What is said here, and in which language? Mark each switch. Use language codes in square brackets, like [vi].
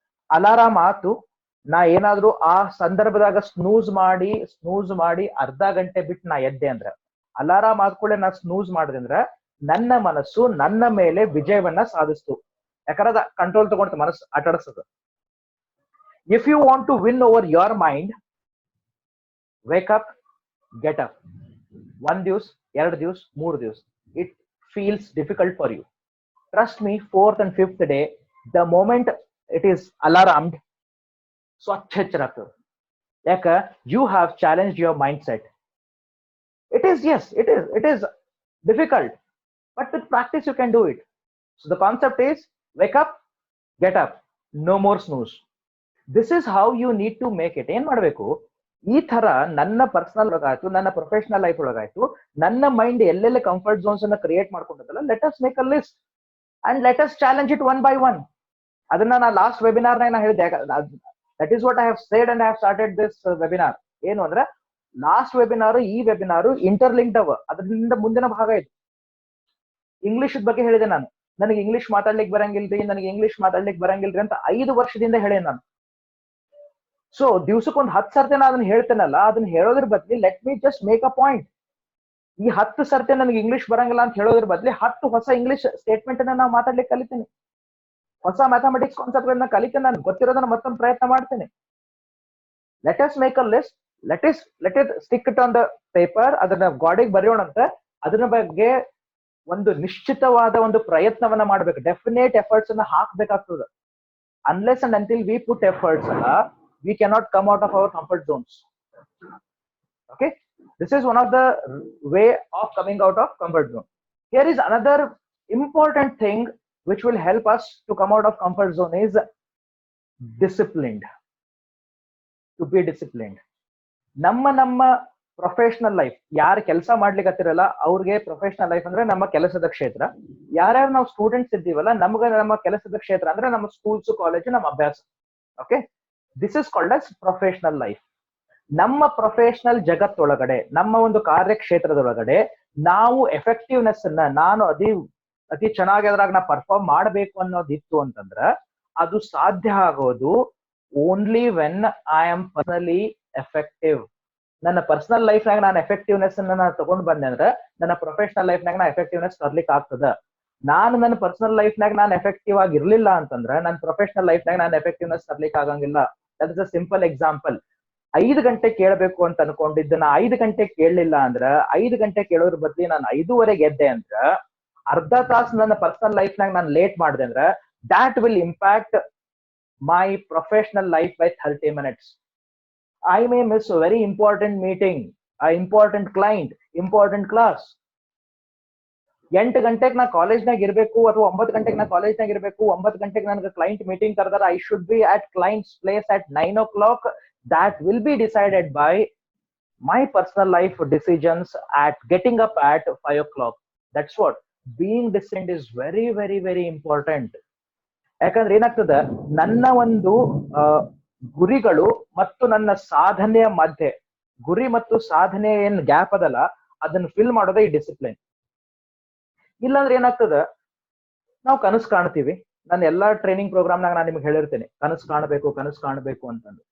[kn] Alarm ಆತು, ನಾ ಏನಾದ್ರು ಆ ಸಂದರ್ಭದಾಗ ಸ್ನೂಸ್ ಮಾಡಿ ಅರ್ಧ ಗಂಟೆ ಬಿಟ್ಟು ನಾ ಎದ್ದೆ ಅಂದ್ರ, ಅಲಾರಾಮ್ ಆದ್ಕೂಳೆ ನಾ ಸ್ನೂಸ್ ಮಾಡಿದೆ ಅಂದ್ರ ನನ್ನ ಮನಸ್ಸು ನನ್ನ ಮೇಲೆ ವಿಜಯವನ್ನ ಸಾಧಿಸ್ತು. ಯಾಕಂದ್ರೆ ಕಂಟ್ರೋಲ್ ತಗೊಂಡು ಮನಸ್ಸು ಆಟಾಡಿಸ್ತದ. [en] If you want to win over your mind, wake up, get up. [kn] 1 ದಿವಸ, 2 ದಿವಸ, 3 ದಿವಸ, [en] It feels difficult for you. Trust me, 4th and 5th day, the moment it is alarmed, [kn] ಸ್ವಚ್ಛ ಎಚ್ಚರಾಗ್ತದೆ. ಯಾಕ? [en] You have challenge your mind set. It is difficult, but with practice you can do it. So the concept is wake up, get up, no more snooze. This is how you need to make it. [kn] ಏನ್ ಮಾಡ್ಬೇಕು, ಈ ತರ ನನ್ನ personal ಒಳಗಾಯ್ತು, ನನ್ನ professional life ಒಳಗಾಯ್ತು, ನನ್ನ mind ಎಲ್ಲೆಲ್ಲ comfort zones ಅನ್ನ create ಮಾಡ್ಕೊಂಡಿದ್ದಲ್ಲ, [en] Let us make a list and let us challenge it one by one. [kn] ಅದನ್ನ ನಾ ಲಾಸ್ಟ್ ವೆಬಿನಾರ್ ನಾ ಹೇಳಿದೆ. [en] That is what I have said and I have started this webinar. [kn] ಏನು ಅಂದ್ರೆ last webinar ಈ webinar interlinked ಅವ, ಅದರಿಂದ ಮುಂದಿನ ಭಾಗ ಇದು. ಇಂಗ್ಲಿಷ್ ಬಗ್ಗೆ ಹೇಳಿದೆ ನಾನು. ನನಗೆ ಇಂಗ್ಲಿಷ್ ಮಾತಾಡ್ಲಿಕ್ಕೆ ಬರಂಗಿಲ್ರಿ, ನನಗೆ ಇಂಗ್ಲಿಷ್ ಮಾತಾಡ್ಲಿಕ್ಕೆ ಬರಂಗಿಲ್ರಿ ಅಂತ 5 ವರ್ಷದಿಂದ ಹೇಳೇ ನಾನು. ಸೊ ದಿವ್ಸಕ್ಕೊಂದು 10 ಸರ್ತಿ ನಾನು ಅದನ್ನ ಹೇಳ್ತೇನಲ್ಲ, ಅದನ್ನ ಹೇಳೋದ್ರ ಬದ್ಲಿ [en] Let me just make a point. [kn] ಈ 10 ಸರ್ತಿ ನನಗೆ ಇಂಗ್ಲಿಷ್ ಬರಂಗಿಲ್ಲ ಅಂತ ಹೇಳೋದ್ರ ಬದ್ಲಿ 10 ಹೊಸ ಇಂಗ್ಲಿಷ್ ಸ್ಟೇಟ್ಮೆಂಟ್ ಅನ್ನ ನಾವು ಮಾತಾಡ್ಲಿಕ್ಕೆ ಕಲಿತೀನಿ. ಹೊಸ ಮ್ಯಾಥಮೆಟಿಕ್ಸ್ ಕಾನ್ಸೆಪ್ಟ್ ಗಳನ್ನ ಕಲಿತೇನೆ, ನಾನು ಗೊತ್ತಿರೋದನ್ನ ಮತ್ತೊಂದು ಪ್ರಯತ್ನ ಮಾಡ್ತೇನೆ. [en] Let us make a list, let it stick it on the paper. [kn] ಅದನ್ನ ಗಾಡಿಗೆ ಬರೆಯೋಣಂತ. ಅದ್ರ ಬಗ್ಗೆ ಒಂದು ನಿಶ್ಚಿತವಾದ ಒಂದು ಪ್ರಯತ್ನವನ್ನ ಮಾಡ್ಬೇಕು. ಡೆಫಿನೇಟ್ ಎಫರ್ಟ್ಸ್ ಅನ್ನ ಹಾಕ್ಬೇಕಾಗ್ತದೆ. [en] Unless and until we put efforts ಅಲ್ಲ, we cannot come out of our comfort zones. Okay, this is one of the way of coming out of comfort zone. Here is another important thing which will help us to come out of comfort zone is disciplined. To be disciplined. [kn] ನಮ್ಮ professional life, ಯಾರು ಕೆಲಸ ಮಾಡ್ಲಿಕ್ಕತ್ತಿರಲ್ಲ ಅವ್ರಿಗೆ professional life ಅಂದ್ರೆ ನಮ್ಮ ಕೆಲಸದ ಕ್ಷೇತ್ರ. ಯಾರ್ಯಾರು ನಾವು ಸ್ಟೂಡೆಂಟ್ಸ್ ಇದ್ದೀವಲ್ಲ, ನಮ್ಗೆ ನಮ್ಮ ಕೆಲಸದ ಕ್ಷೇತ್ರ ಅಂದ್ರೆ ನಮ್ಮ ಸ್ಕೂಲ್ಸ್, ಕಾಲೇಜ್, ನಮ್ಮ ಅಭ್ಯಾಸ. [en] Okay, this is called as professional life. [kn] ನಮ್ಮ ಪ್ರೊಫೆಷನಲ್ ಜಗತ್ತೊಳಗಡೆ, ನಮ್ಮ ಒಂದು ಕಾರ್ಯಕ್ಷೇತ್ರದೊಳಗಡೆ ನಾವು ಎಫೆಕ್ಟಿವ್ನೆಸ್ ಅನ್ನ, ನಾನು ಅತಿ ಚೆನ್ನಾಗಿ ಅದ್ರಾಗ ನಾ ಪರ್ಫಾರ್ಮ್ ಮಾಡಬೇಕು ಅನ್ನೋದಿತ್ತು ಅಂತಂದ್ರ ಅದು ಸಾಧ್ಯ ಆಗೋದು [en] Only when I am personally effective. [kn] ನನ್ನ ಪರ್ಸನಲ್ ಲೈಫ್ನಾಗ ನಾನು ಎಫೆಕ್ಟಿವ್ನೆಸ್ ಅನ್ನ ನಾನು ತಗೊಂಡ್ ಬಂದೆ ಅಂದ್ರೆ ನನ್ನ ಪ್ರೊಫೆಷನಲ್ ಲೈಫ್ನಾಗ ನಾ ಎಫೆಕ್ಟಿವ್ನೆಸ್ ತರ್ಲಿಕ್ಕೆ ಆಗ್ತದ. ನಾನು ನನ್ನ ಪರ್ಸನಲ್ ಲೈಫ್ನಾಗ ನಾನು ಎಫೆಕ್ಟಿವ್ ಆಗಿರ್ಲಿಲ್ಲ ಅಂತಂದ್ರೆ ನನ್ನ ಪ್ರೊಫೆಷನಲ್ ಲೈಫ್ನಾಗ ನಾನು ಎಫೆಕ್ಟಿವ್ನೆಸ್ ತರ್ಲಿಕ್ಕೆ ಆಗಂಗಿಲ್ಲ. [en] That is a simple example. [kn] 5 ಗಂಟೆ ಕೇಳಬೇಕು ಅಂತ ಅನ್ಕೊಂಡಿದ್ದು ನಾ 5 ಗಂಟೆ ಕೇಳಲಿಲ್ಲ ಅಂದ್ರ, 5 ಗಂಟೆ ಕೇಳೋದ್ರ ಬದ್ಲಿ ನಾನು 5:30 ಎದ್ದೆ ಅಂದ್ರ, ಅರ್ಧ ತಾಸು ನನ್ನ ಪರ್ಸನಲ್ ಲೈಫ್ನಾಗ ನಾನು ಲೇಟ್ ಮಾಡಿದೆ ಅಂದ್ರೆ [en] that will impact my professional life by 30 minutes. I may miss a very important meeting, an important client, important class. [kn] 8 ಗಂಟೆಗೆ ನಾ ಕಾಲೇಜ್ನಾಗ ಇರಬೇಕು ಅಥವಾ 9 ಗಂಟೆಗೆ ನಾ ಕಾಲೇಜ್ನಾಗ ಇರಬೇಕು, 9 ಗಂಟೆಗೆ ನನಗೆ client meeting ಕರೆದಾರ, [en] I should be at client's place at 9 o'clock. That will be decided by my personal life decisions at getting up at 5 o'clock. That's what being disciplined is very, very, very important. [kn] ಯಾಕಂದ್ರೆ ಏನಾಗ್ತದ, ನನ್ನ ಒಂದು ಗುರಿಗಳು ಮತ್ತು ನನ್ನ ಸಾಧನೆಯ ಮಧ್ಯೆ, ಗುರಿ ಮತ್ತು ಸಾಧನೆ ಏನ್ ಗ್ಯಾಪ್ ಅದಲ್ಲ, ಅದನ್ನ ಫಿಲ್ ಮಾಡೋದೇ ಈ ಡಿಸಿಪ್ಲಿನ್. ಇಲ್ಲಾಂದ್ರೆ ಏನಾಗ್ತದ, ನಾವು ಕನಸು ಕಾಣ್ತೀವಿ. ನಾನು ಎಲ್ಲಾ ಟ್ರೈನಿಂಗ್ ಪ್ರೋಗ್ರಾಮ್ನಾಗ ನಾನು ನಿಮ್ಗೆ ಹೇಳಿರ್ತೇನೆ, ಕನಸು ಕಾಣಬೇಕು ಅಂತಂದು.